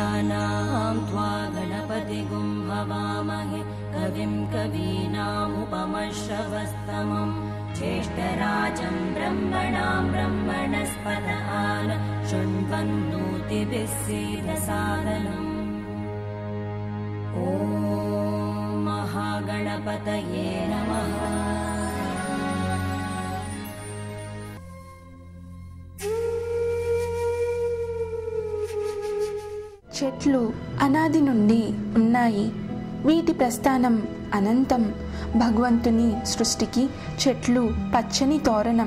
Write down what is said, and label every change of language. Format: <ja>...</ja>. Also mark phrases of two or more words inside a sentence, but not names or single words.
<sa>गणानां त्वा गणपतिगुं हवामहे कविं कवीनामुपमश्रवस्तमम् ज्येष्ठराजं ब्रह्मणां ब्रह्मणस्पत आन शृण्वन्नोतिभिः सीदसादनम्। ॐ महागणपतये नमः।</sa> <te>చెట్లు అనాది నుండి ఉన్నాయి. వీటి ప్రస్థానం అనంతం. భగవంతుని సృష్టికి చెట్లు పచ్చని తోరణం.</te>